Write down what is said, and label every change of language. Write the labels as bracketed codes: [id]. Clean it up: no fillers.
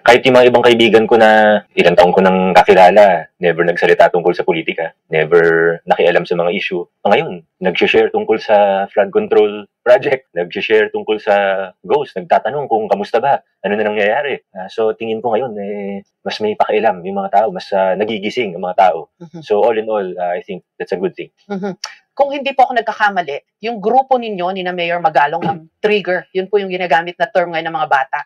[tl] Kahit yung mga ibang kaibigan ko na ilang taon ko nang kakilala, never nagsalita tungkol sa politika, never nakialam sa mga issue. Ngayon, nag-share tungkol sa flood control project, nag-share tungkol sa ghost, nagtatanong kung kamusta ba, ano na nangyayari. So tingin ko ngayon, mas may pakialam yung mga tao, mas nagigising ang mga tao. [en] So all in all, I think that's a good thing. [tl] Kung hindi po ako nagkakamali, yung grupo ninyo ni na Mayor Magalong ang trigger. Yun po yung ginagamit na term ngayon ng mga bata.